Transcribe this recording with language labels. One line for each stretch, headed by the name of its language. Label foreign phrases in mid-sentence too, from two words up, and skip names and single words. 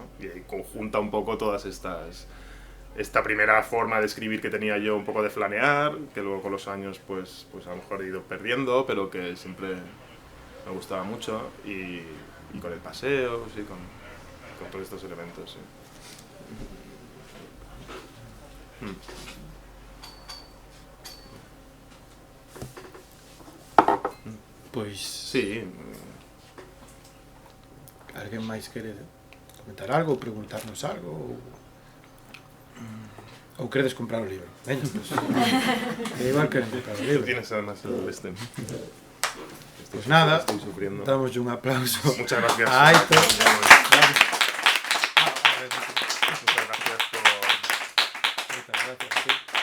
Spanish: Y ahí conjunta un poco todas esta primera forma de escribir que tenía yo, un poco de flanear, que luego con los años pues a lo mejor he ido perdiendo, pero que siempre me gustaba mucho, y con el paseo, sí, con todos estos elementos, sí.
Galician: Pois... Sí. Alguén máis quere comentar algo, preguntarnos algo, ou queredes comprar o libro? Veña, pues, igual queren comprar o libro.
Spanish: Tienes además el este. Pues nada, estoy sufriendo. damos un aplauso. Muchas gracias. A Aitor. Muchas gracias por... Muchas gracias.